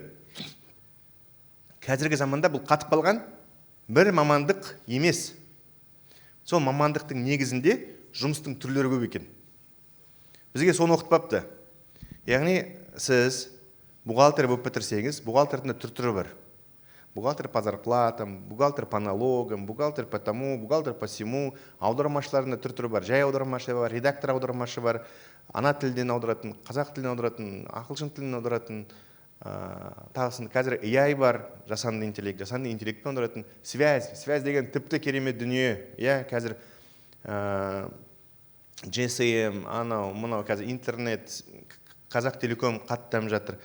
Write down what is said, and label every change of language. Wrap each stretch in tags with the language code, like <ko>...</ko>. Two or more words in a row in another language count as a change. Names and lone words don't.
<kk>Қазіргі заманда бұл қатып қалған бір мамандық емес. Сол мамандықтың негізінде жұмыстың түрлері көп екен. Бізге соны оқытпапты. Яғни сіз бухгалтер болып бітірсеңіз, бухгалтердің түр-түрі бар.</kk> <ru>Бухгалтер по зарплатам, бухгалтер по налогам, бухгалтер по тому, бухгалтер по сему,</ru> <kk>аудармашылардың түр-түрі бар. Жай аудармашы бар, редактор аудармашы бар, ана тілден аударатын, қазақ тілден аударатын, ағылшын тілден аударатын, тағысын қазір AI бар, жасанды интеллектпен аударатын, связь деген тіпті керемет дүние. Қазір GSM, мұнау қазір интернет, қазақ телеком қатты дамып жатыр.</kk>